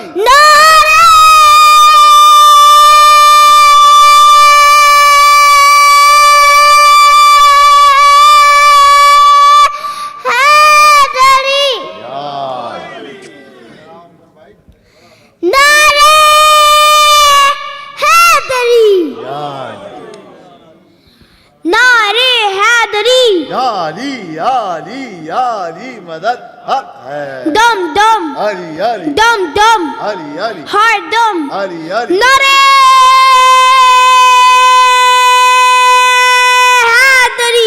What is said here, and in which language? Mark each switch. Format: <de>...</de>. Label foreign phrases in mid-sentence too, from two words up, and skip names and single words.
<ur>نعرۂ حیدری، نعرۂ حیدری، نعرۂ حیدری. Ali Ali Ali, مدد حق ہے. دم دم, Ali Ali, دم دم, Ali Ali, ہر دم. Ali Ali. نعرۂ حیدری,</ur>